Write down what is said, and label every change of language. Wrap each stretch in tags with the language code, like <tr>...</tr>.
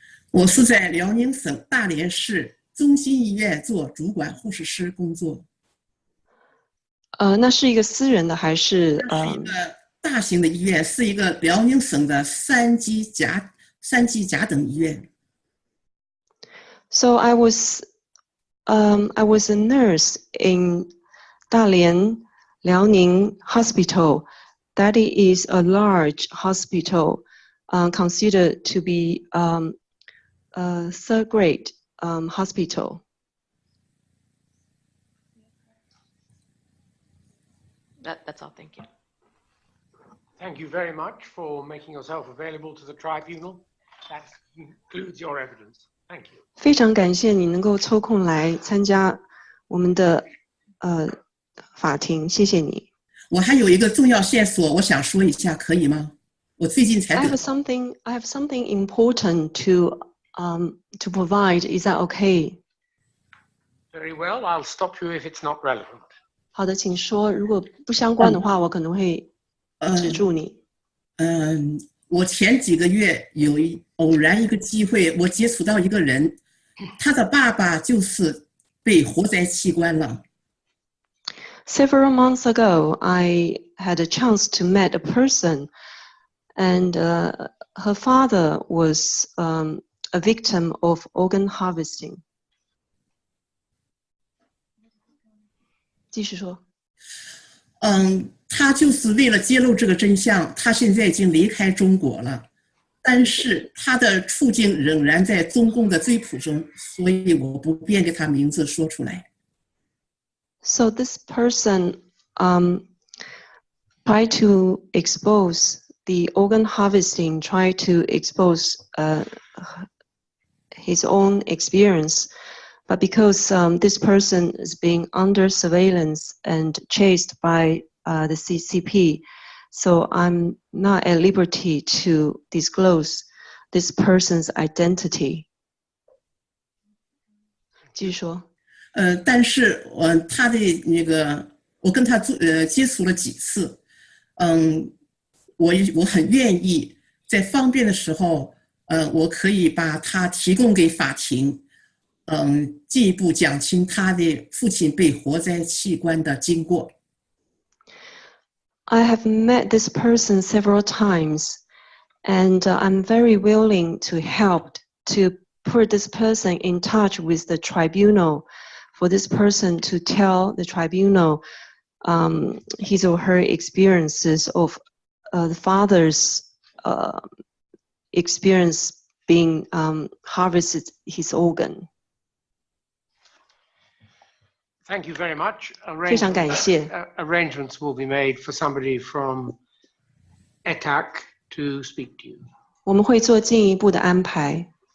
<zh>我是在辽宁省大连市中心医院做主管护士师工作。那是一个私人的还是？是一个大型的医院，是一个辽宁省的三级甲等医院。</zh> <en>So I was a nurse in Dalian, Liaoning Hospital. That is a large hospital, considered to be a third-grade hospital. That's all. Thank you. Thank you very much for making yourself available to the tribunal. That concludes your evidence. Thank you.</en> <zh>非常感谢你能够抽空来参加我们的法庭，谢谢你。我还有一个重要线索，我想说一下，可以吗？我最近才</zh> <en>I</en> <zh>得</zh> <en>have something important to provide. Is that okay? Very well. I'll stop you if it's not relevant.</en> <zh>好的，请说。如果不相关的话，我可能会止住你。我前几个月偶然一个机会，我接触到一个人，他的爸爸就是被活摘器官了。</zh> <en>Several months ago, I had a chance to meet a person, and her father was a victim of organ harvesting.</en> <zh>继续说。他就是为了揭露这个真相，他现在已经离开中国了，但是他的处境仍然在中共的追捕中，所以我不便给他名字说出来。</zh> <en>So this person tried to expose the organ harvesting, tried to expose his own experience, but because this person is being under surveillance and chased by the CCP, so I'm not at liberty to disclose this person's identity.</en> <zh>继续说。但是他的那个，我跟他接触了几次，我很愿意在方便的时候，我可以把他提供给法庭，进一步讲清他的父亲被活摘器官的经过。</zh> <en>I have met this person several times, and I'm very willing to help to put this person in touch with the tribunal, for this person to tell the tribunal his or her experiences of the father's experience being harvested his organ. Thank you very much.</en> <zh>非常感谢。</zh> <en>Arrangements will be made for somebody from ETAC to speak to you.</en> <zh>我们会做进一步的安排。</zh>